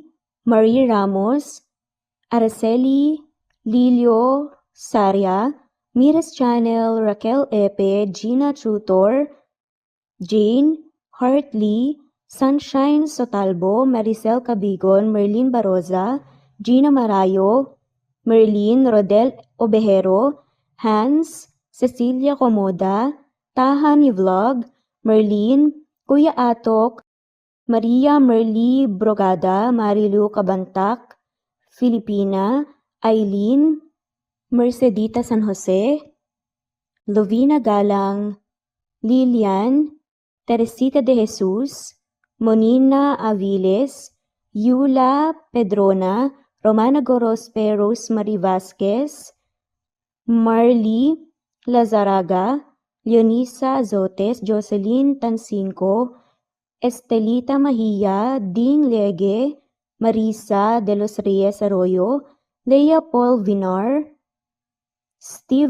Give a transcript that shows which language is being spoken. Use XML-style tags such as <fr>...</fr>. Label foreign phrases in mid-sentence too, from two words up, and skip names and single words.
<tl>Marie Ramos, Araceli Lilio Saria, Miras Channel, Raquel Epe, Gina Trutor, Jane, Hartley, Sunshine Sotalbo, Maricel Cabigon, Merlin Baroza, Gina Marayo, Merlin Rodel Obejero, Hans, Cecilia Comoda, Tahani Vlog, Merlin, Kuya Atok, Maria Merly Brogada, Marilu Cabantak, Filipina, Eileen, Mercedita San Jose, Lovina Galang, Lilian, Teresita de Jesus, Monina Aviles, Yula Pedrona, Romana Gorospe, Rosemary Vasquez, Marley Lazaraga, Leonisa Azotes, Jocelyn Tancinco, Estelita Mahia, Ding Lege, Marisa de los Reyes Arroyo, Leia Paul Vinar, Steve</tl>